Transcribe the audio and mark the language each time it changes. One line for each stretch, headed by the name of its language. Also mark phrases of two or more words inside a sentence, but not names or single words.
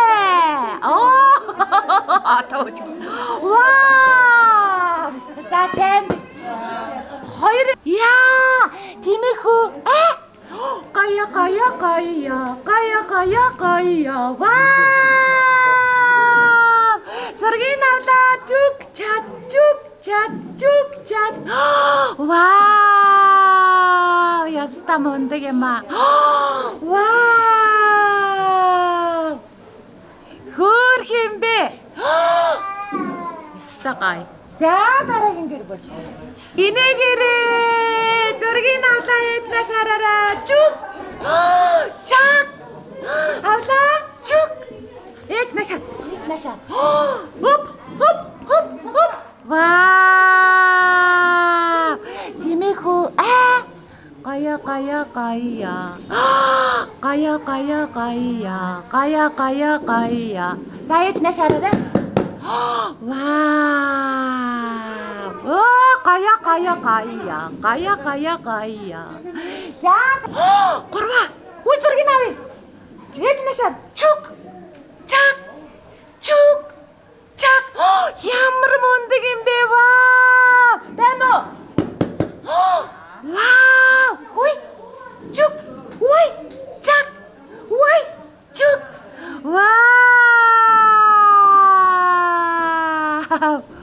Mongolian: Оо! Атауч. Вау! За сайн. Хоёр. Яа! Тимэхүү. Гая. Вау! Зургийг авлаа. Чук чак. Вау! Яста мундаг юм аа. Вау! Хөөх юм бэ? Яста гай. За дараагийн гэр болж. Инээгээрээ зургийг авлаа ээж нашаараа. Чук. Чак. Авлаа. Чук. Ээж нашаа. Хоп. Вау! Тимэхүү гая. За ээж нашаараа. Вау. Гая. За. Гурваа. Үгүй зургийг авъя. Ээж нашаа. Чүк. Чак. Чүк. Чак. Ямар мундаг юм бэ ваа. Байна уу? Вау. Ой. Чүк. Ой. Чак. Ой. Чүк. Вау.